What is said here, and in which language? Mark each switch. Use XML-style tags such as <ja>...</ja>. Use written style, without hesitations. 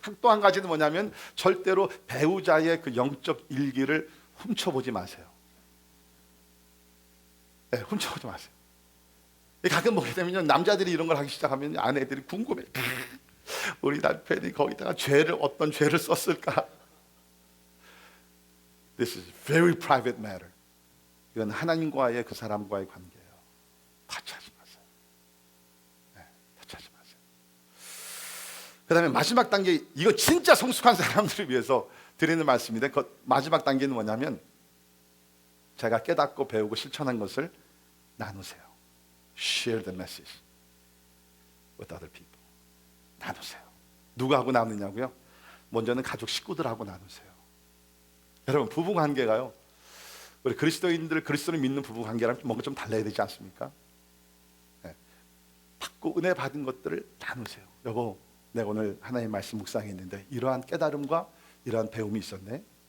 <ko>또 한 가지는 뭐냐면, 절대로 배우자의 그 영적 일기를 훔쳐보지 마세요. 네, 훔쳐보지 마세요. 가끔 보게 되면 남자들이 이런 걸 하기 시작하면 아내들이 궁금해. 우리 남편이 거기다가 어떤 죄를 썼을까?</ko> <en>This is very private matter.</en> <ko>이건 하나님과의 그 사람과의 관계예요. 터치하지 마세요. 네, 터치하지 마세요. 그 다음에 마지막 단계, 이거 진짜 성숙한 사람들을 위해서 드리는 말씀인데, 그 마지막 단계는 뭐냐면, 제가 깨닫고 배우고 실천한 것을 나누세요.</ko> <en>Share the message with other people.</en> <ko>나누세요. 누구하고 나누냐고요? 먼저는 가족 식구들하고 나누세요. 여러분, 부부 관계가요, 우리 그리스도인들, 그리스도를 믿는 부부 관계랑 뭔가 좀 달라야 되지 않습니까? 네. 받고 은혜 받은 것들을 나누세요. 여보, 내가 오늘 하나님 말씀 묵상했는데 이러한 깨달음과 이러한 배움이 있었네.</ko>